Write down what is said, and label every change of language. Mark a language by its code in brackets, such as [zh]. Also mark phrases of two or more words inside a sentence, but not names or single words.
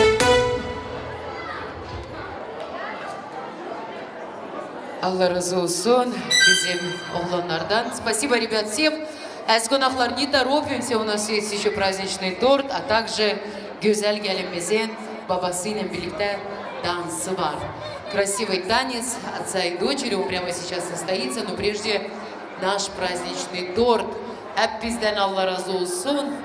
[tr] Allah razı olsun bizim oğlanlardan. [ru] Спасибо, ребят, всем. Konaklar, не торопимся, у нас есть еще праздничный торт, а также [tr] güzel gelinimizin babasıyla birlikte dansı var. [ru] Красивый танец отца и дочери, он прямо сейчас состоится, но прежде наш праздничный торт. [tr] Hep bizden Allah razı olsun.